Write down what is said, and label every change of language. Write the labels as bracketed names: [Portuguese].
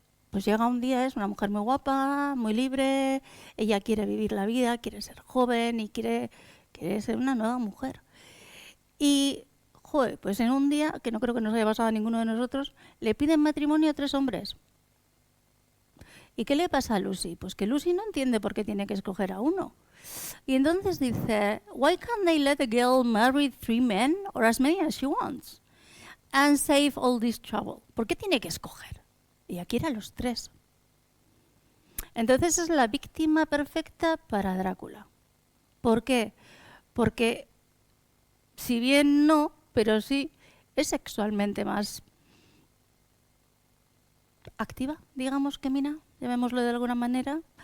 [Spanish] pues llega un día, es una mujer muy guapa, muy libre, ella quiere vivir la vida, quiere ser joven y quiere ser una nueva mujer. Y, pues en un día, que no creo que nos haya pasado a ninguno de nosotros, le piden matrimonio a 3 hombres. ¿Y qué le pasa a Lucy? Pues que Lucy no entiende por qué tiene que escoger a uno. Y entonces dice, [English] why can't they let a girl marry 3 men or as many as she wants and save all this trouble? [Spanish] ¿Por qué tiene que escoger? Y aquí eran los 3. Entonces es la víctima perfecta para Drácula. ¿Por qué? Porque si bien no, pero sí es sexualmente más activa, digamos, que Mina, llamémoslo de alguna manera.